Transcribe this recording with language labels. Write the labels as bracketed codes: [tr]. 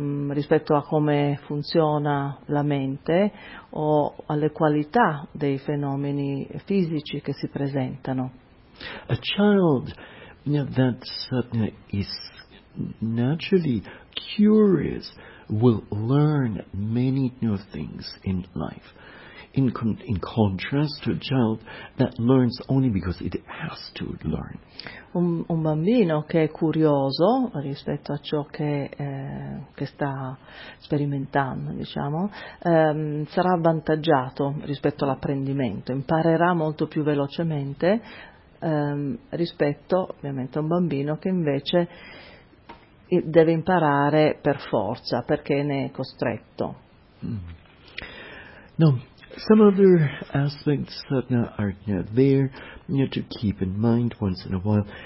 [it] rispetto a come funziona la mente o alle qualità dei fenomeni fisici che si presentano. [en] A child that is naturally curious will learn many new things in life. In contrast to a child that learns only because it has to learn. [it] Un bambino che è curioso rispetto a ciò che sta sperimentando, diciamo, sarà avvantaggiato rispetto all'apprendimento, imparerà molto più velocemente rispetto ovviamente a un bambino che invece deve imparare per forza, perché ne è costretto. No. [en] Some other aspects that are there to keep in mind once in a while.